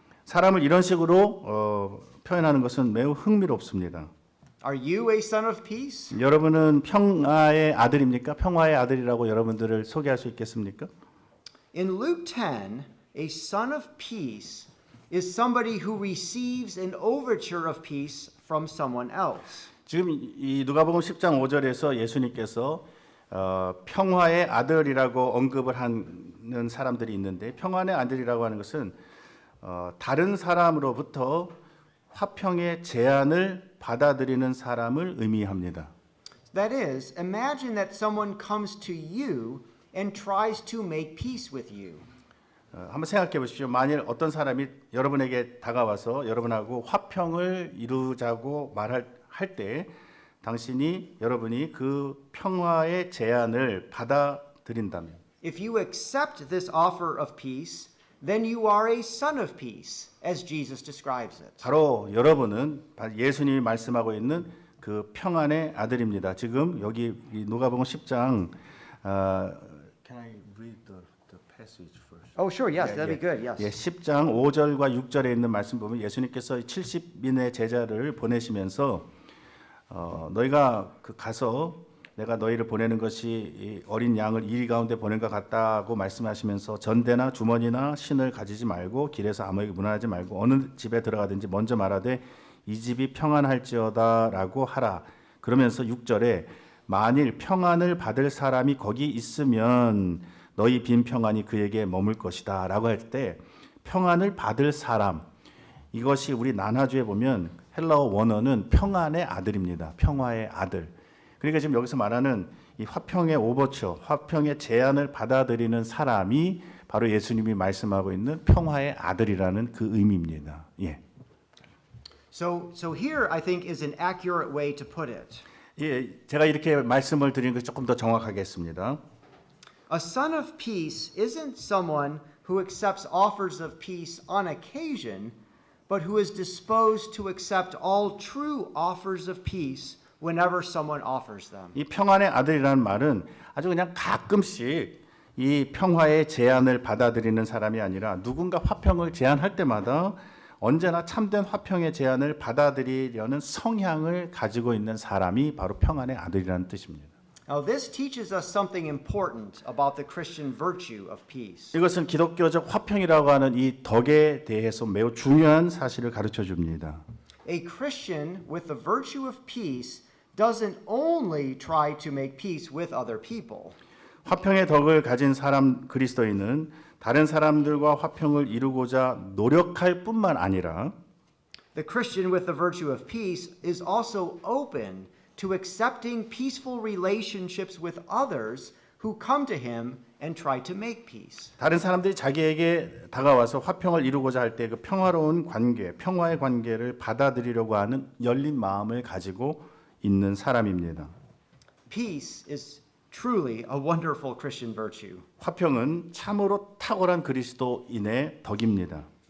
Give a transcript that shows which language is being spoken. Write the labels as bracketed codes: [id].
[ko] 사람을 이런 식으로 표현하는 것은 매우 흥미롭습니다. [en] Are you a son of peace? [ko] 여러분은 평화의 아들입니까? 평화의 아들이라고 여러분들을 소개할 수 있겠습니까? [en] In Luke 10, a son of peace is somebody who receives an overture of peace from someone else. [ko] 지금 이 누가복음 10장 5절에서 예수님께서 평화의 아들이라고 언급을 하는 사람들이 있는데 평안의 아들이라고 하는 것은 다른 사람으로부터 화평의 제안을 받아들이는 사람을 의미합니다. [en] That is, imagine that someone comes to you and tries to make peace with you. [ko] 한번 생각해 보십시오. 만일 어떤 사람이 여러분에게 다가와서 여러분하고 화평을 이루자고 말할 때 여러분이 그 평화의 제안을 받아들인다면 [en] If you accept this offer of peace, then you are a son of peace, as Jesus describes it. [ko] 바로 여러분은 예수님이 말씀하고 있는 그 평안의 아들입니다. 지금 여기 누가복음 10장 [en] Can I read the passage first? Oh, sure, yes, that'd be good, yes. [ko] 10장 5절과 6절에 있는 말씀 보면 예수님께서 70인의 제자를 보내시면서 너희가 가서 내가 너희를 보내는 것이 어린 양을 이리 가운데 보낸 것 같다고 말씀하시면서 전대나 주머니나 신을 가지지 말고 길에서 아무에게 문안하지 말고 어느 집에 들어가든지 먼저 말하되 이 집이 평안할지어다라고 하라. 그러면서 6절에 만일 평안을 받을 사람이 거기 있으면 너희 빈 평안이 그에게 머물 것이다 라고 할 때 평안을 받을 사람, 이것이 우리 난하주에 보면 헬라어 원어는 평안의 아들입니다. 평화의 아들. 그러니까 지금 여기서 말하는 이 화평의 오버처, 화평의 제안을 받아들이는 사람이 바로 예수님이 말씀하고 있는 평화의 아들이라는 그 의미입니다. 예. [en] So here I think is an accurate way to put it. [ko] 예, 제가 이렇게 말씀을 드리는 것이 조금 더 정확하겠습니다. [en] A son of peace isn't someone who accepts offers of peace on occasion, but who is disposed to accept all true offers of peace whenever someone offers them. [ko] 이 평안의 아들이라는 말은 아주 그냥 가끔씩 이 평화의 제안을 받아들이는 사람이 아니라 누군가 화평을 제안할 때마다 언제나 참된 화평의 제안을 받아들이려는 성향을 가지고 있는 사람이 바로 평안의 아들이라는 뜻입니다. [en] Now this teaches us something important about the Christian virtue of peace. [ko] 이것은 기독교적 화평이라고 하는 이 덕에 대해서 매우 중요한 사실을 가르쳐 줍니다. [en] A Christian with the virtue of peace doesn't only try to make peace with other people. [ko] 화평의 덕을 가진 사람 그리스도인은 다른 사람들과 화평을 이루고자 노력할 뿐만 아니라 [en] The Christian with the virtue of peace is also open to accepting peaceful relationships with others who come to him and try to make peace. [ko] 다른 사람들이 자기에게 다가와서 화평을 이루고자 할 때 그 평화로운 관계, 평화의 관계를 받아들이려고 하는 열린 마음을 가지고 있는 사람입니다. [en] Peace is truly a wonderful Christian virtue. [ko] 화평은 참으로 탁월한 그리스도인의 덕입니다.